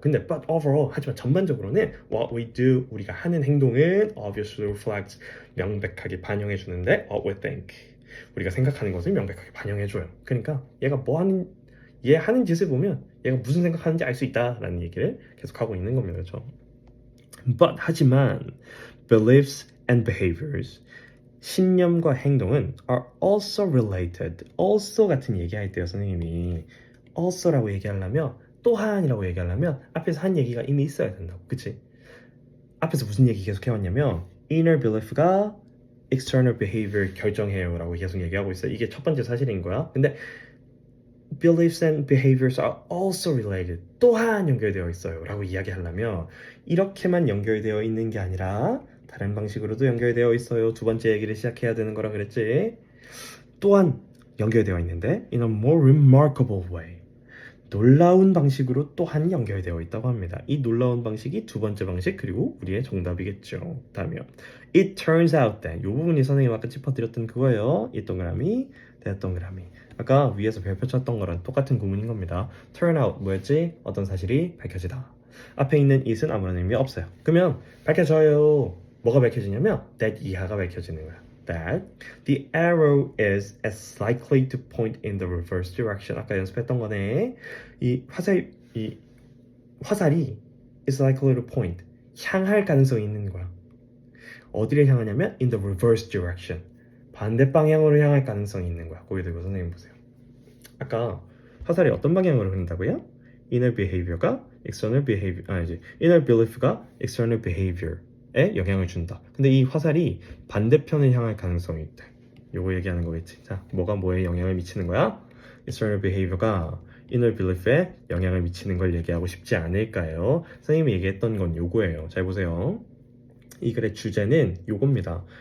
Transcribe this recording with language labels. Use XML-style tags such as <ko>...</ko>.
<ko>근데</ko> <en>but overall</en> <ko>하지만 전반적으로는</ko> <en>what we do</en> <ko>우리가 하는 행동은</ko> <en>obviously reflects</en> <ko>명백하게 반영해 주는데</ko> <en>what we think</en> <ko>우리가 생각하는 것을 명백하게 반영해 줘요. 그러니까 얘 하는 짓을 보면 얘가 무슨 생각하는지 알 수 있다라는 얘기를 계속 하고 있는 겁니다. 그렇죠?</ko> <en>But</en> <ko>하지만</ko> <en>beliefs and behaviors</en> <ko>신념과 행동은</ko> <en>are also related.</en> <ko>also 같은 얘기할 때요, 선생님이 also라고 얘기하려면 또한이라고 얘기하려면 앞에서 한 얘기가 이미 있어야 된다고. 그치? 앞에서 무슨 얘기 계속 해왔냐면 inner belief가 external behavior 결정해요 라고 계속 얘기하고 있어요. 이게 첫 번째 사실인 거야. 근데</ko> <en>beliefs and behaviors are also related.</en> <ko>또한 연결되어 있어요 라고 이야기하려면 이렇게만 연결되어 있는 게 아니라 다른 방식으로도 연결되어 있어요. 두 번째 얘기를 시작해야 되는 거라 그랬지. 또한 연결되어 있는데</ko> <en>in a more remarkable way.</en> <ko>놀라운 방식으로 또한 연결되어 있다고 합니다. 이 놀라운 방식이 두 번째 방식 그리고 우리의 정답이겠죠. 다음이요.</ko> <en>It turns out that</en> <ko>이 부분이 선생님 아까 짚어드렸던 그거예요. 이 동그라미, that 동그라미. 아까 위에서 별표 쳤던 거랑 똑같은 구문인 겁니다. Turn out 뭐였지? 어떤 사실이 밝혀지다. 앞에 있는 it은 아무런 의미 없어요. 그러면 밝혀져요. 뭐가 밝혀지냐면 that 이하가 밝혀지는 거야.</ko> <en>That the arrow is as likely to point in the reverse direction.</en> <ko>아까 연습했던 거네. 이 화살이</ko> <en>is likely to point</en> <ko>향할 가능성이 있는 거야. 어디를 향하냐면</ko> <en>in the reverse direction.</en> <ko>반대 방향으로 향할 가능성이 있는 거야. 고개 들고 선생님 보세요. 아까 화살이 어떤 방향으로 흐른다고요? inner behavior가 external behavior inner belief가 external behavior에 영향을 준다. 근데 이 화살이 반대편을 향할 가능성이 있다. 요거 얘기하는 거겠지. 자, 뭐가 뭐에 영향을 미치는 거야? external behavior가 inner belief에 영향을 미치는 걸 얘기하고 싶지 않을까요? 선생님이 얘기했던 건 요거예요. 잘 보세요. 이 글의 주제는 요겁니다.</ko>